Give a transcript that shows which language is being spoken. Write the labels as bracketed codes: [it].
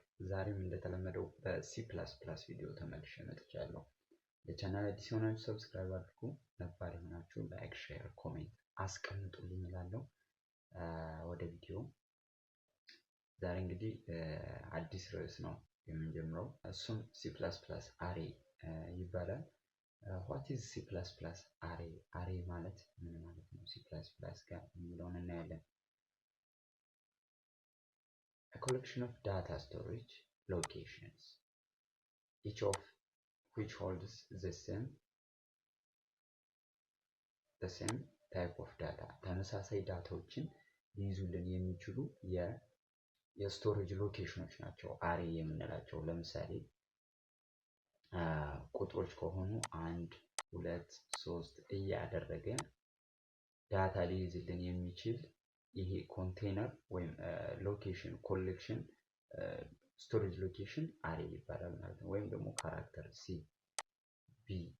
[am] ዛሬም እንደተለመደው በሲ ፕላስ ፕላስ ቪዲዮ ተመልሼ መጥቻለሁ። ለቻናል አዲስ የሆናችሁ ሰብስክራይብ አድርጉ፣ ነባር የሆናችሁ ላይክ፣ ሼር፣ ኮሜንት አስቀምጡልኝ እላለሁ። ወደ ቪዲዮ ዛሬ እንግዲህ አዲስ ርዕስ ነው የምንጀምረው። እሱም ሲ ፕላስ ፕላስ አሬ ይባላል። [en] ዋት ኢዝ ሲ ፕላስ ፕላስ አሬ? [am] አሬ ማለት ምን ማለት ነው? ሲ ፕላስ ፕላስ ጋር የሚለውን እናያለን። [en] A collection of data storage locations, each of which holds the same type of data. [am] ተመሳሳይ ዳታዎችን ሊይዙልን የሚችሉ የስቶሬጅ ሎኬሽኖች ናቸው አሬ የምንላቸው። ለምሳሌ ቁጥሮች ከሆኑ 1 2 3 እያደረገ ዳታ ሊይዝልን የሚችል ይሄ ኮንቴነር ወይም ሎኬሽን ኮሌክሽን ስቶሬጅ ሎኬሽን አሬ ይባላል ማለት ነው። ወይም ደግሞ ካራክተር ሲ ቢ